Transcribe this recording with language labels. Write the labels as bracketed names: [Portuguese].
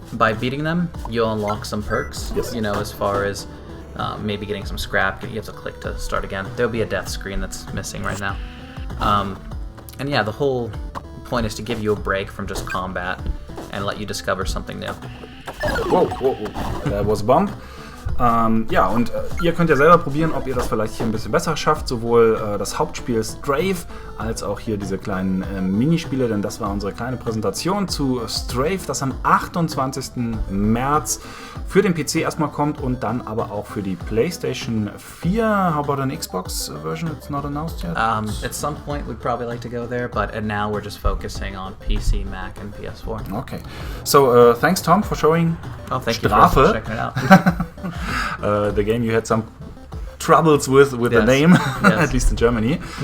[English] By beating them, you'll unlock some perks. Yes. As far as maybe getting some scrap. You have to click to start again. There'll be a death screen that's missing right now. And the whole point is to give you a break from just combat and let you discover something new. Wow, that was a bump. [German] Und ihr könnt ja selber probieren, ob ihr das vielleicht hier ein bisschen besser schafft, sowohl das Hauptspiel Strafe als auch hier diese kleinen Minispiele, denn das war unsere kleine Präsentation zu Strafe, das am 28. März für den PC erstmal kommt und dann aber auch für die PlayStation 4. [English] How about an Xbox version? It's not announced yet? At some point we'd probably like to go there, but now we're just focusing on PC, Mac, and PS4. Okay. So thanks, Thom, for showing thank Strafe. You for checking it out. The game you had some troubles with the name, at least in Germany.